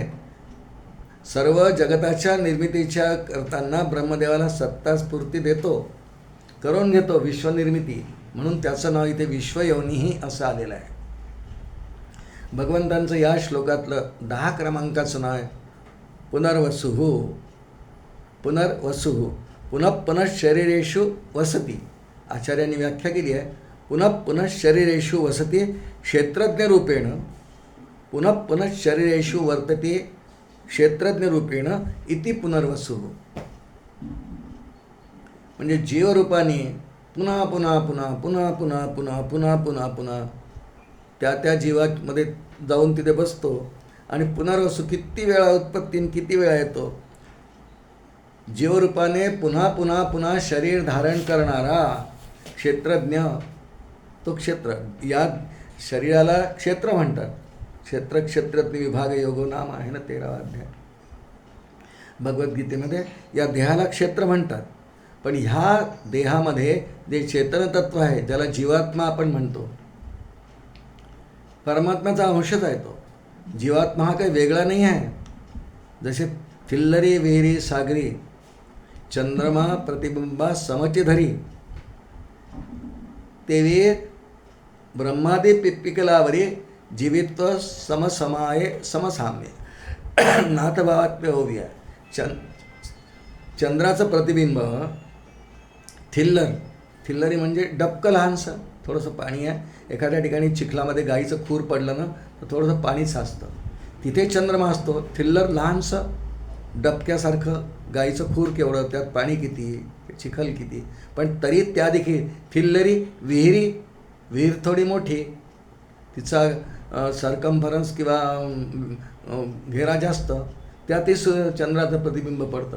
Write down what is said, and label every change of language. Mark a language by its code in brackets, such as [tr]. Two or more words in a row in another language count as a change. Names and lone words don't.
[mr] सर्व जगताच्या निर्मितीच्या करताना ब्रह्मदेवाला सत्ता स्फूर्ती देतो, करून घेतो विश्वनिर्मिती. म्हणून त्याचं नाव इथे विश्वयोनीही असं आलेलं आहे. भगवंतांचं या श्लोकातलं 10 क्रमांकाचं नाव आहे पुनर्वसुः. [sa] पुनर्वसुः, पुनः पुनः शरीरेषु वसती. [mr] आचार्यांनी व्याख्या केली आहे, [sa] पुनः पुनः शरीरेषु वसती क्षेत्रज्ञरूपेण, पुनः पुनः शरीरेषु वर्तते क्षेत्रज्ञरूपेण इति पुनर्वसुः. [mr] म्हणजे जीवरूपाने पुन्हा पुन्हा पुन्हा पुन्हा पुन्हा पुन्हा पुन्हा पुन्हा पुन्हा त्या जीवामध्ये जाऊन तिथे बसतो. आणि पुनर्वसू, किती वेळा उत्पत्ती, किती वेळा येतो. जीवरूपाने पुन्हा पुन्हा पुन्हा शरीर धारण करणारा क्षेत्रज्ञ, तो क्षेत्र. या शरीराला क्षेत्र म्हणतात. क्षेत्रज्ञ विभाग योगो नाम आहे ना 13वा अध्याय भगवद्गीतेमध्ये. या देहाला क्षेत्र म्हणतात. पण ह्या देहामध्ये जे चेतनतत्व आहे, ज्याला जीवात्मा आपण म्हणतो, परमात्म्याचा अंशच आहे तो. जीवात्मा हा काही वेगळा नाही आहे. जसे थिल्लरी विहिरी सागरी, चंद्रमा प्रतिबिंबा समची धरी, तेवे ब्रह्मादी पिप्पिकलावरी जीवित्व समसाम्य नाथभावात्म्य होऊया. चंद्राचं प्रतिबिंब थिल्लरी म्हणजे डबकं लहानसं, थोडंसं पाणी आहे. एखाद्या ठिकाणी चिखलामध्ये गाईचं खूर पडलं ना तर थोडंसं पाणी साचतं, तिथे चंद्रमा असतो. थिल्लर लहानसं डबक्यासारखं, गाईचं खूर केवढं, त्यात पाणी किती, चिखल किती, पण तरी त्या देखील थिल्लरी विहीर थोडी मोठी, तिचा सर्कम्फरन्स किंवा घेरा जास्त, त्यातही चंद्राचं प्रतिबिंब पडतं.